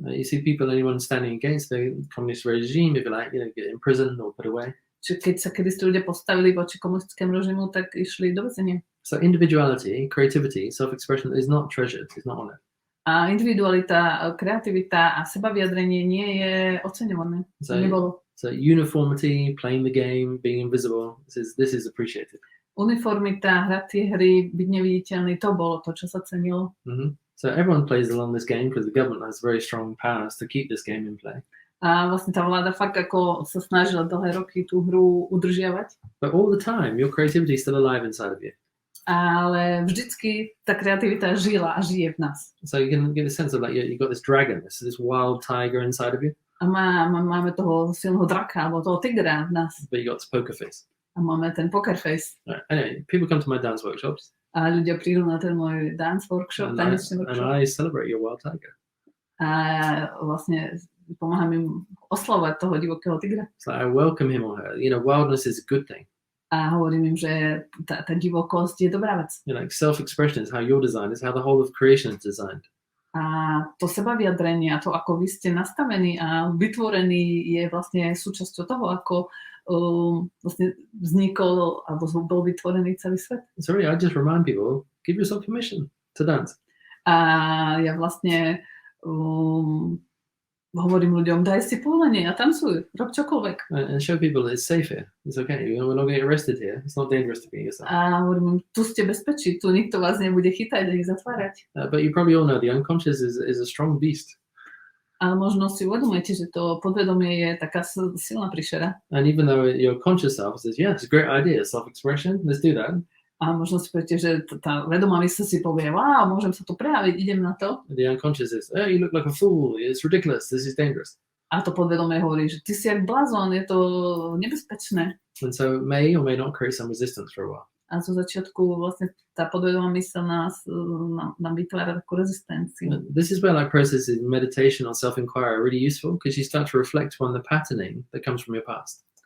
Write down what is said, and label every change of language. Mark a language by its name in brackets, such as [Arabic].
[English] You see people, anyone standing against the communist regime, if you like, get imprisoned or put away. [Slovak] Čiže keď sa kedysi ľudia postavili voči komunistickému režimu, tak išli do väzenia. [English] So individuality, creativity, self-expression is not treasured, is not honored. [Slovak] A individualita, kreativita a sebavyjadrenie nie je oceňované. [English] So, [Slovak] nebolo. [English] So uniformity, playing the game, being invisible, this is appreciated. [Slovak] Uniformita, hrať tie hry, byť neviditeľný, to bolo to, čo sa cenilo. Mm-hmm. [English] So everyone plays along this game because the government has very strong powers to keep this game in play. [Slovak] A vlastne tá vláda fakt ako sa snažila dlhé roky tú hru udržiavať. [English] But all the time, your creativity is still alive inside of you. [Slovak] Ale vždycky tá kreativita žila a žije v nás. [English] So you can get a sense of like you've got this dragon, this wild tiger inside of you. [Slovak] A máme toho silného draka, alebo toho tigra v nás. [English] But you got this poker face. [Slovak] A máme ten poker face. [English] Right. Anyway, people come to my dance workshops. [Slovak] A ľudia prídu na ten môj [English] dance workshop, [Slovak] tanečný workshop. [English] And I celebrate your wild tiger. [Slovak] A vlastne pomáham im oslavovať toho divokého tigra. [English] So I welcome him or her. Wildness is a good thing. [Slovak] A hovorím im, že tá divokosť je dobrá vec. [English] Like self-expression is how you're designed, is how the whole of creation is designed. [Slovak] A to sebavyjadrenie, to ako vy ste nastavení a vytvorení je vlastne súčasťou toho, ako vlastne vznikol alebo bol vytvorený celý svet. [English] Sorry, I just remind people, give yourself permission to dance. [Slovak] A ja vlastne hovorím ľuďom, daj si povolenie a tancuj, rob čokoľvek. [English] And show people that it's safe here. It's okay. We're not getting arrested here. It's not dangerous to be yourself. [Slovak] A hovorím im, tu ste bezpečí, tu nikto vás nebude chytať a ich zatvárať. [English] But you probably all know the unconscious is a strong beast. [Slovak] Ale možno si uvedomujete, že to podvedomie je taká silná príšera. [English] And even though your conscious self says, yeah, it's a great idea, self-expression, let's do that. [Slovak] A možno si poviete, že tá vedomá mysl si povie, wow, môžem sa tu prejaviť, idem na to. [English] The unconscious is, oh, you look like a fool, it's ridiculous, this is dangerous. [Slovak] A to podvedomie hovorí, že ty si jak blázon, je to nebezpečné. [English] And so it may or may not create some resistance for a while. [Slovak] A zo začiatku vlastne tá podvedomá mysl nám vytvára takú rezistenciu. [English] This is where like processes meditation or self-inquiry are really useful because you start to reflect on the patterning that comes from your past.